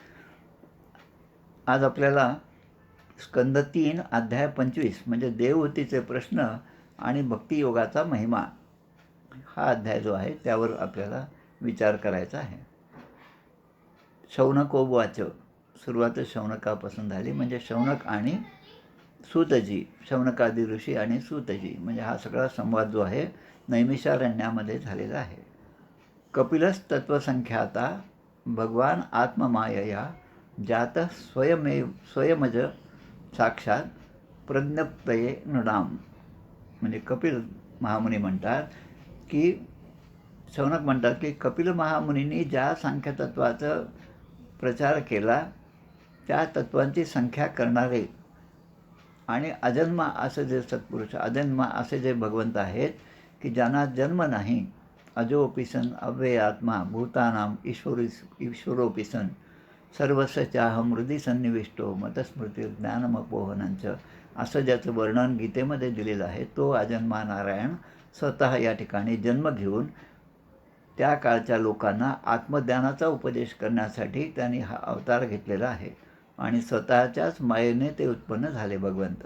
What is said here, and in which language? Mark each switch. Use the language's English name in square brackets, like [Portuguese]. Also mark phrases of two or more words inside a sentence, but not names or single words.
[Marathi] आज आपल्याला स्कंद 3 अध्याय 25 म्हणजे देवहूतीचे प्रश्न आणि भक्तियोगाचा महिमा हा अध्याय जो आहे त्यावर आपल्याला विचार करायचा आहे. शौनकोवाच, सुरुवातच शौनकापासून झाली, म्हणजे शौनक आणि सूतजी, शौनकादी ऋषी आणि सूतजी, म्हणजे हा सगळा संवाद जो आहे नैमिषारण्यामध्ये झालेला आहे. [Sanskrit] कपिलस तत्वसंख्याता भगवान आत्ममायया जात स्वयमज साक्षात प्रज्ञप्तये नृणाम. [Marathi] म्हणजे कपिल महामुनी म्हणतात की, शौनक म्हणतात की कपिल महामुनींनी ज्या सांख्यतत्वाचा प्रचार केला त्या तत्वांची संख्या करणारे आणि अजन्मा असे जे सत्पुरुष, अजन्मा असे जे भगवंत आहेत की ज्यांना जन्म नाही, [Sanskrit] अजोपि सन अव्यय आत्मा भूतानाम ईश्वरोपि सन सर्वस्य चाहम हृदि सन्निविष्टो मतस्मृती ज्ञानमपोहनांचं, [Marathi] असं ज्याचं वर्णन गीतेमध्ये दिलेलं आहे, तो अजन्मा नारायण स्वतः या ठिकाणी जन्म घेऊन त्या काळच्या लोकांना आत्मज्ञानाचा उपदेश करण्यासाठी त्यांनी हा अवतार घेतलेला आहे. आणि स्वतःच्याच मायेने ते उत्पन्न झाले भगवंत.